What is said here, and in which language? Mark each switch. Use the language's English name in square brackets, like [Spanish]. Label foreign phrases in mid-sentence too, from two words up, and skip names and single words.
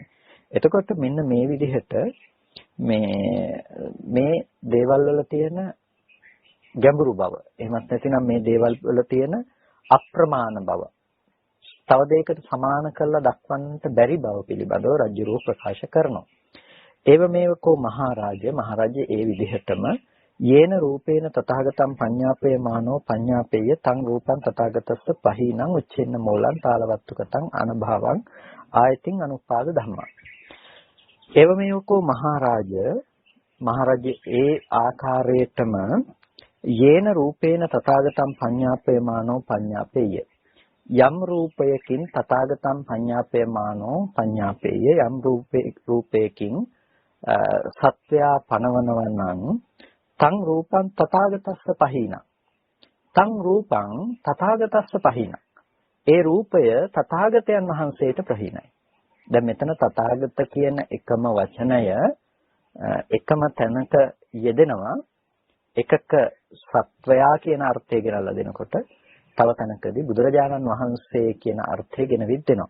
[Sinhala] එතකොට මෙන්න මේ විදිහට මේ දේවල් වල තියෙන ගැඹුරු බව එහෙමත් නැතිනම් මේ දේවල් වල තියෙන අප්‍රමාණ බව තව දෙයකට සමාන කරලා දක්වන්නට බැරි බව පිළිබඳව රජුරෝ ප්‍රකාශ කරනවා. [Pali] ඒවමේවකෝ මහරජ [Sinhala] ඒ විදිහටම [Pali] යේන රූපේන තථාගතං පඤ්ඤාපේමානෝ පඤ්ඤාපේය තං රූපං තථාගතස්ස පහීනං උච්චෙන්න මූලං තාලවත්තුකතං අනභවං ආයතින් අනුපාද ධම්මා. ඒවමේවකෝ මහරජ [Sinhala] ඒ ආකාරයටම [Pali] යේන රූපේන තථාගතං පඤ්ඤාපේමානෝ පඤ්ඤාපේය [Sinhala] යම් රූපයකින් [Pali] තථාගතං පඤ්ඤාපේමානෝ පඤ්ඤාපේය [Sinhala] යම් රූපයකින් සත්‍යා පනවනවා නම් [Pali] තං රූපං තථාගතස්ස පහීනං තං රූපං තථාගතස්ස පහීනං [Sinhala] ඒ රූපය තථාගතයන් වහන්සේට ප්‍රහීනයි. දැන් මෙතන තථාගත කියන එකම වචනය එකම තැනක යෙදෙනවා. එකක සත්වයා කියන අර්ථය ගෙනල්ලා දෙනකොට තව තැනකදී බුදුරජාණන් වහන්සේ කියන අර්ථය ගෙන විද්දෙනවා.